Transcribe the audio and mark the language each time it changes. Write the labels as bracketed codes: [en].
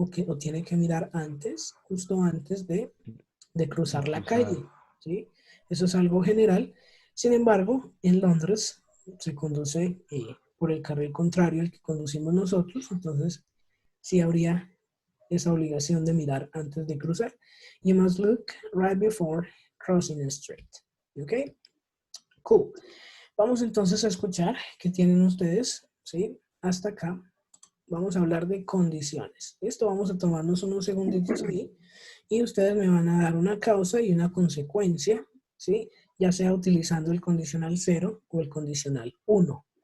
[es] o tiene que mirar antes, justo antes de cruzar la calle, ¿sí? Eso es algo general. Sin embargo, en Londres se conduce por el carril contrario al que conducimos nosotros, entonces sí habría esa obligación de mirar antes de cruzar. [en] You must look right before crossing the street. ¿Ok? Cool. [es] Vamos entonces a escuchar qué tienen ustedes, ¿sí? Hasta acá. Vamos a hablar de condiciones. Listo, vamos a tomarnos unos segunditos ahí y ustedes me van a dar una causa y una consecuencia, ¿sí? Ya sea utilizando el condicional 0 o el condicional 1.